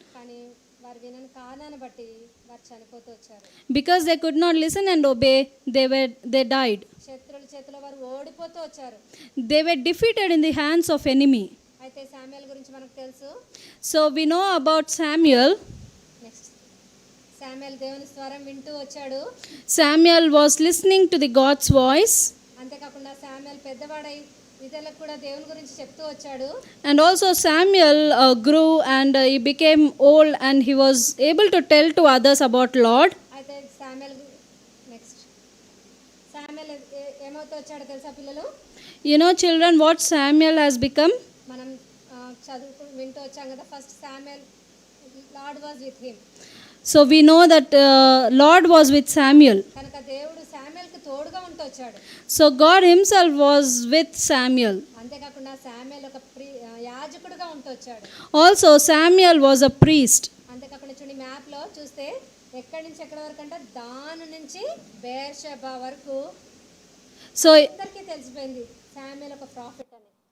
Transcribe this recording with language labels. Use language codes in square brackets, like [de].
[te] కానీ వారు వినని కారణాన్ని బట్టి వారు చనిపోతూ వచ్చారు. [en] Because they could not listen and obey, they died. [te] శత్రువుల చేతిలో వారు ఓడిపోతూ వచ్చారు. [en] They were defeated in the hands of enemy. [te] అయితే శామ్యూయల్ గురించి మనకు తెలుసు. [en] So we know about Samuel. [te] Next Samuel దేవుని స్వరం వింటూ వచ్చాడు. [en] Samuel was listening to the God's voice. [te] అంతేకాకుండా శామ్యూయల్ పెద్దవాడై ఇతరులకు కూడా దేవుని గురించి చెప్తూ వచ్చాడు. [en] And also Samuel grew and he became old and he was able to tell to others about Lord. [te] అయితే శామ్యూయల్ నెక్స్ట్ శామ్యూయల్ ఏమవుతూ వచ్చాడో తెలుసా పిల్లలు? [en] You know children, what Samuel has become? [te] మనం చదువుకు వింటూ వచ్చాం కదా, first Samuel [en] Lord was with him. So we know that Lord was with Samuel. [te] కనుక దేవుడు శామ్యూయల్కి తోడుగా ఉంటూ వచ్చాడు. [en] So God himself was with Samuel. [te] అంతేకాకుండా శామ్యూయల్ ఒక యాజకుడుగా ఉంటూ వచ్చాడు. [en] Also Samuel was a priest. [te] అంతేకాకుండా చూడండి, మ్యాప్లో చూస్తే ఎక్కడి నుంచి ఎక్కడి వరకు అంటే దాని నుంచి బేర్షెబా వరకు [en] So [te] అందరికీ తెలిసిపోయింది శామ్యూయల్ ఒక ప్రాఫిట్ అని.